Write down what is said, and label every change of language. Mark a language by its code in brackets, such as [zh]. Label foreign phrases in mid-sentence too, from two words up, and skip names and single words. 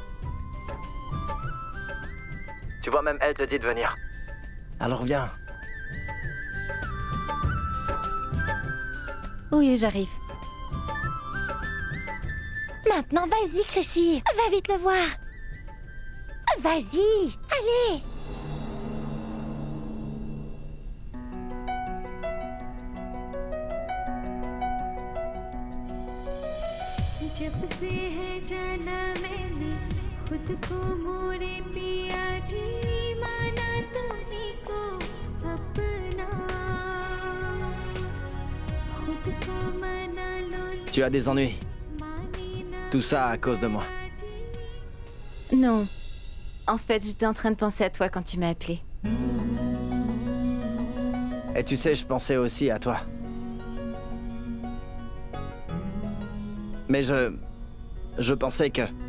[fr] Tu vois, même elle te dit de venir. Alors viens. Oui, j'arrive. Maintenant, vas-y, Krishy. Va vite le voir. Vas-y, allez. [hi] जब से है जाना मैंने खुद को मोरे पिया जी माना तुम्हीं को अपना खुद को मना लो [fr] Tu as des ennuis. Tout ça à cause de moi. Non. En fait, j'étais en train de penser à toi quand tu m'as appelé. Et tu sais, je pensais aussi à toi. Mais je pensais que...